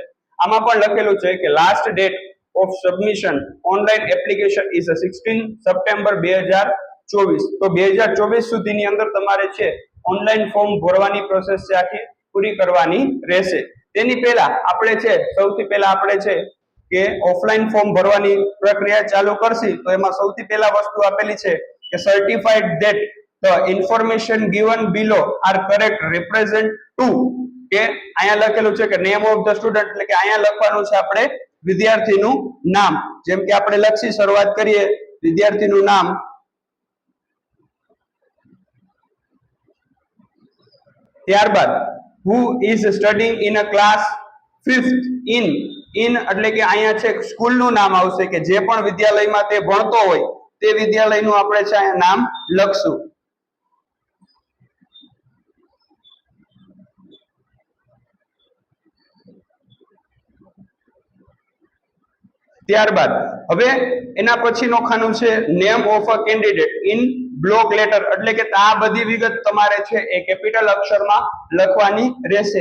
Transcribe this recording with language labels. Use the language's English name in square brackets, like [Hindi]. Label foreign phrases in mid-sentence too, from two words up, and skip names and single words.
[English] આમાં પણ લખેલું છે કે last date of submission online application is 16 September 2024. [Gujarati] તો 2024 સુધીની અંદર તમારે છે [English] online form [Gujarati] ભરવાની પ્રોસેસ છે આખી પૂરી કરવાની રહેશે। તેની પહેલા આપણે છે સૌથી પહેલા આપણે છે કે [English] offline form [Gujarati] ભરવાની પ્રક્રિયા ચાલુ કરશી। તો એમાં સૌથી પહેલા વસ્તુ આપેલી છે કે [English] certified that the information given below are correct represent to [Gujarati] કે અહીંયા લખેલું છે કે [English] name of the student [Gujarati] એટલે કે અહીંયા લખવાનું છે આપણે વિદ્યાર્થીનું નામ। જેમ કે આપણે લખી શરૂઆત કરીએ વિદ્યાર્થીનું નામ, ત્યારબાદ [English] who is studying in a class 5th in [Gujarati] એટલે કે અહીંયા છે સ્કૂલનું નામ આવશે કે જે પણ વિદ્યાલયમાં તે ભણતો હોય તે વિદ્યાલયનું આપણે છે અહીંયા નામ લખશું। ત્યારબાદ હવે એના પછીનું ખાનું છે [English] name of a candidate in block letter [Gujarati] એટલે કે આ બધી વિગત તમારે છે એ કેપિટલ અક્ષરમાં લખવાની રહેશે।